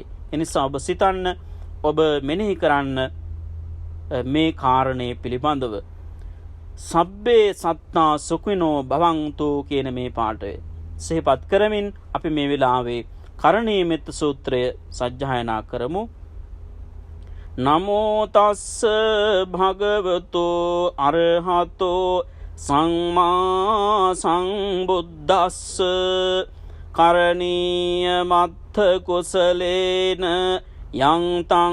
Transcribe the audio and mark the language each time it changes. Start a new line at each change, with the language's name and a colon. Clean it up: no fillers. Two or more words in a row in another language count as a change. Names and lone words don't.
Sinhala: එනිසා ඔබ සිතන්න, ඔබ මෙනෙහි කරන්න මේ කාරණේ පිළිබඳව.
Pali: සබ්බේ සත්තා සුඛිනෝ භවන්තු
Sinhala: කියන මේ පාඩය සිහිපත් කරමින් අපි මේ වෙලාවේ කරණීය මෙත්ත සූත්‍රය සජ්ජායනා කරමු.
Pali: නමෝ තස්ස භගවතෝ අරහතෝ සම්මා සම්බුද්දස්ස. කරණීය මත්ථ කුසලේන යං තං